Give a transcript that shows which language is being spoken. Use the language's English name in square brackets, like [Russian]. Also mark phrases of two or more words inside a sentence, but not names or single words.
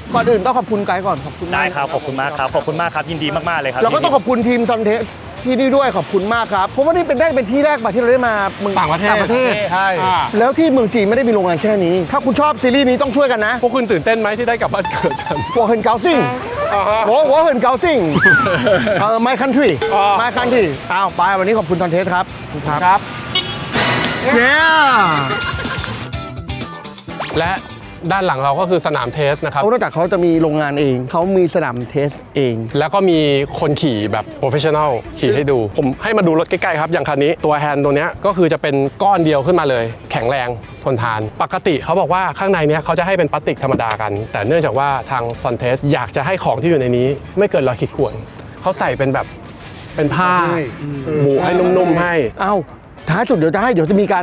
[Thai] ก่อนอื่นต้องขอบคุณไกด์ก่อนขอบคุณมาก ได้ครับขอบคุณมากครับขอบคุณมากครับยินดีมากๆเลยครับ แล้วก็ต้องขอบคุณทีมซอนเทสที่นี่ด้วยขอบคุณมากครับเพราะว่านี่เป็นที่แรกมาที่เราได้มาเมือง ต่างประเทศ ใช่ แล้วที่เมืองจีนไม่ได้มีโรงงานแค่นี้ ถ้าคุณชอบซีรีส์นี้ต้องช่วยกันนะ พวกคุณตื่นเต้นไหมที่ได้กลับบ้านเกิดกัน [Chinese] 我很高兴我很高兴 [English] my country my country [Thai] อ้าวไปวันนี้ขอบคุณซอนเทสครับ ครับ [English] yeah [Thai] และด้านหลังเราก็คือสนามเทสนะครับ เขานอกจากเขาจะมีโรงงานเองเขามีสนามเทสเอง แล้วก็มีคนขี่แบบโปรเฟชชั่นอลขี่ให้ดู ผมให้มาดูรถใกล้ๆครับ อย่างคันนี้ตัวแฮนด์ตัวเนี้ยก็คือจะเป็นก้อนเดียวขึ้นมาเลย แข็งแรงทนทาน ปกติเขาบอกว่าข้างในเนี้ยเขาจะให้เป็นพลาสติกธรรมดากัน แต่เนื่องจากว่าทางซอนเทสอยากจะให้ของที่อยู่ในนี้ ไม่เกินรอยขีดข่วนเขาใส่เป็นแบบเป็นผ้าบุให้นุ่มๆให้